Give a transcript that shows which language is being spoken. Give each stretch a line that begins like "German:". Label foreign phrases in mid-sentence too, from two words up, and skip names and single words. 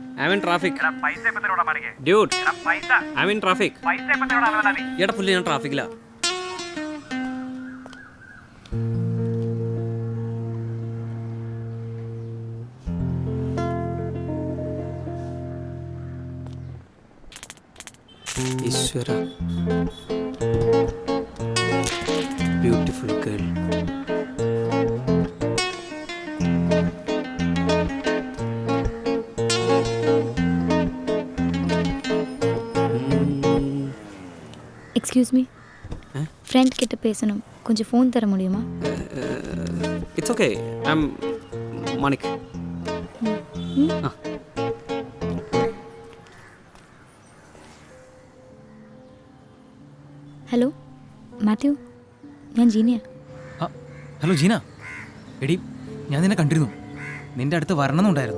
English: I'm in traffic. Dude, I'm in traffic.
Malayalam: എടാ പുള്ളി ഞാൻ ട്രാഫിക്കിലാ. ഈശ്വര,
English: beautiful girl. excuse me,
Tamil: ஃப்ரெண்ட் கிட்ட பேசணும், கொஞ்சம் ஃபோன் தர முடியுமா?
English: It's okay, I'm Manik.
Malayalam: ഹലോ മാത്യു, ഞാൻ ജീനിയ. ഹലോ ജീന, എടി ഞാൻ നിന്നെ കണ്ടിരുന്നു. നിൻ്റെ അടുത്ത് വരണമെന്നുണ്ടായിരുന്നു.